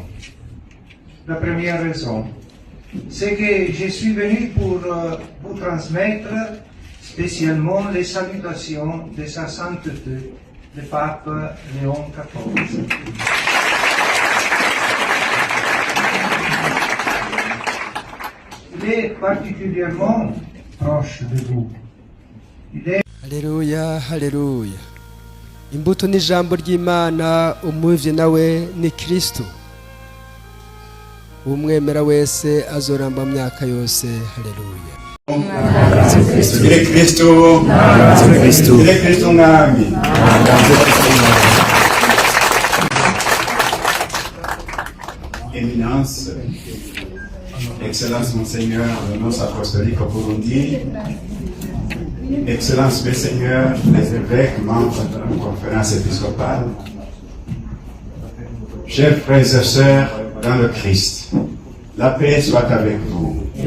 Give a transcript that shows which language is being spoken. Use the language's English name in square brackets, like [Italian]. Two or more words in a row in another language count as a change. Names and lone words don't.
[French] La première raison, c'est que je suis venu pour vous transmettre spécialement les salutations de sa sainteté, le pape Léon XIV. Il est particulièrement proche de vous. [Rundi] Haleluya, haleluya. Imbuto n'ijambo ry'Imana umuvye nawe ni Kristo. Umwemera wese azoramba myaka yose. Haleluya. Dire Cristo, dire Cristo ngami. [French] Éminence, Excellence Monseigneur Nonce Apostolique au Burundi, Excellence Monseigneur les évêques membres de la conférence épiscopale, chers frères et sœurs dans le Christ, la paix soit avec vous.